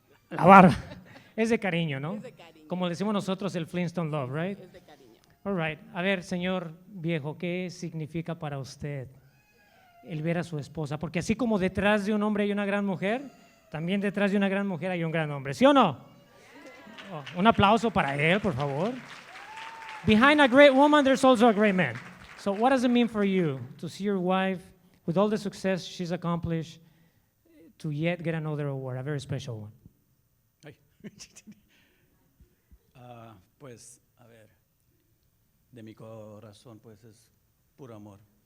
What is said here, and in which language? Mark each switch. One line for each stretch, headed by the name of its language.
Spanish: La barba. Es de cariño, ¿no? Es de cariño. Como le decimos nosotros, el Flintstone Love, right? Es de cariño.
English: All right.
Spanish: A ver, señor viejo, ¿qué significa para usted el ver a su esposa? Porque así como detrás de un hombre hay una gran mujer, también detrás de una gran mujer hay un gran hombre, ¿sí o no? Oh, un aplauso para él, por favor.
English: Behind a great woman, there's also a great man. So what does it mean for you to see your wife, with all the success she's accomplished, to yet get another award, a very special one? Ay.
Spanish: Pues, a ver, de mi corazón, pues es puro amor.